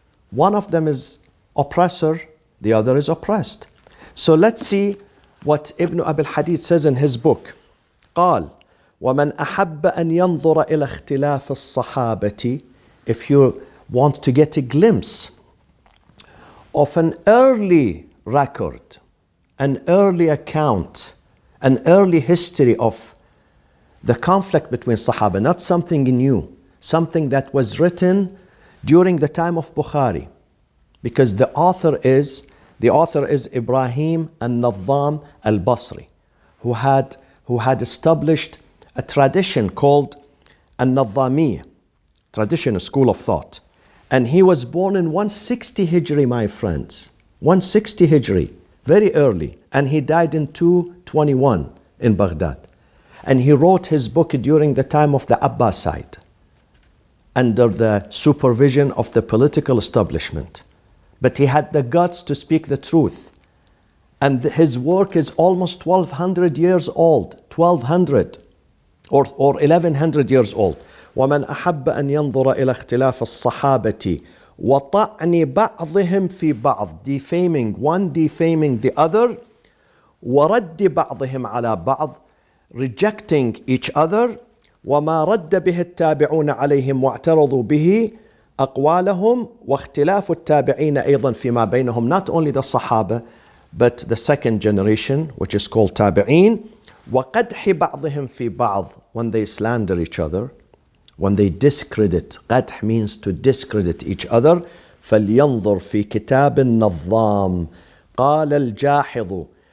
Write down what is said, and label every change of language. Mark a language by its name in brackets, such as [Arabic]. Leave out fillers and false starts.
[English] One of them is oppressor, the other is oppressed. So let's see what Ibn Abi al-Hadid says in his book. [Arabic] قال ومن أحب أن ينظر إلى اختلاف الصحابة. [English] If you want to get a glimpse of an early record, an early account, an early history of the conflict between Sahaba, not something new, something that was written during the time of Bukhari, because the author is Ibrahim al-Nadham al-Basri, who had established a tradition called al-Nadhamiyya, tradition, a school of thought. And he was born in 160 Hijri, my friends. 160 Hijri, very early. And he died in 221 in Baghdad. And he wrote his book during the time of the Abbasid, under the supervision of the political establishment. But he had the guts to speak the truth. And his work is almost 1200 years old, 1200 or 1100 years old. [Arabic] ومن أحب أن ينظر إلى اختلاف الصحابة وطعن بعضهم في بعض, [English] defaming one, defaming the other, [Arabic] ورد بعضهم على بعض, [English] rejecting each other, [Arabic] وما رد به التابعون عليهم واعترضوا به أقوالهم واختلاف التابعين أيضا فيما بينهم, [English] not only the Sahaba but the second generation, which is called tabi'in, [Arabic] وقدح بعضهم في بعض, [English] when they slander each other, when they discredit. قدح means to discredit each other. [Arabic] فلينظر في كتاب النظام قال الجاحظ